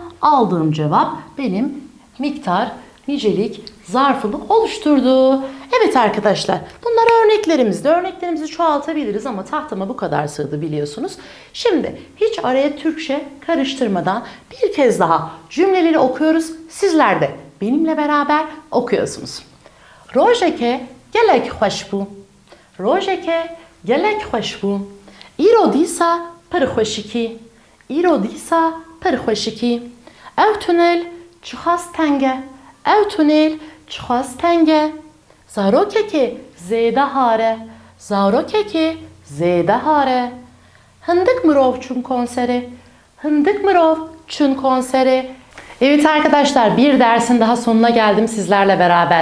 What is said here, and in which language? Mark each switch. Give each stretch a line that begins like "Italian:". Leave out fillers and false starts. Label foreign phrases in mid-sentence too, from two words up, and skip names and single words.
Turkish: Aldığım cevap benim miktar, nicelik, zarfımı oluşturdu. Evet arkadaşlar, bunlar örneklerimizdi. Örneklerimizi çoğaltabiliriz ama tahtama bu kadar sığdı biliyorsunuz. Şimdi hiç araya Türkçe karıştırmadan bir kez daha cümleleri okuyoruz. Sizler de benimle beraber okuyorsunuz.
Kurdish: Rojeke gelek hoş bu. Rojeke gelek hoş bu. İro disa per hoşiki. İro disa per hoşiki. Ev tünel çıkas tenge. Ev tünel çıkas tenge. Zaro keki zeyde hare. Zaro keki zeyde hare. Hındık mırov çun konseri. Hındık mırov çun konseri.
Turkish: Evet arkadaşlar, bir dersin daha sonuna geldim sizlerle beraber.